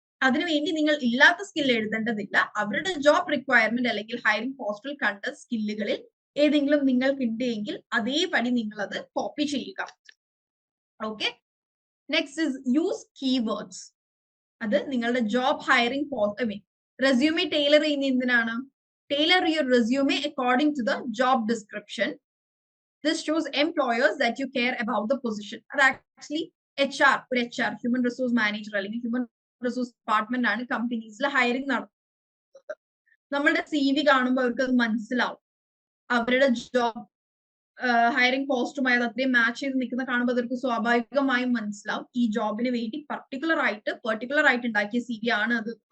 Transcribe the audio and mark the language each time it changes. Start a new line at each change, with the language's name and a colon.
Malayalam: അതിനുവേണ്ടി നിങ്ങൾ ഇല്ലാത്ത സ്കിൽ എഴുതേണ്ടതില്ല. അവരുടെ ജോബ് റിക്വയർമെന്റ് അല്ലെങ്കിൽ ഹയറിംഗ് പോസ്റ്ററിൽ കണ്ട സ്കില്ലുകളിൽ ഏതെങ്കിലും നിങ്ങൾക്ക് ഉണ്ടെങ്കിൽ അതേപടി നിങ്ങൾ അത് കോപ്പി ചെയ്യുക.
English: Okay, next is use keywords.
Malayalam: അത് നിങ്ങളുടെ ജോബ് ഹയറിംഗ് റെസ്യൂമെ ടൈലർ ചെയ്യുന്ന എന്തിനാണ്?
English: Tailor your resume according to the job description. This shows employers that you care about the position.
Malayalam: അത് ആക്ച്വലി ഒരു HR ഹ്യൂമൻ റിസോഴ്സ് മാനേജർ അല്ലെങ്കിൽ human resource department ആണ് കമ്പനീസിൽ hiring നടത്തുന്നത്. നമ്മളുടെ CV കാണുമ്പോൾ അവർക്ക് അത് മനസ്സിലാവും. അവരുടെ ജോബ് ഹയറിംഗ് പോസ്റ്റുമായി അത് അത്രയും മാച്ച് ചെയ്ത് നിൽക്കുന്ന കാണുമ്പോൾ അവർക്ക് സ്വാഭാവികമായും മനസ്സിലാവും ഈ ജോബിന് വേണ്ടി പെർട്ടിക്കുലർ ആയിട്ട് ഉണ്ടാക്കിയ CV ആണ് അത്.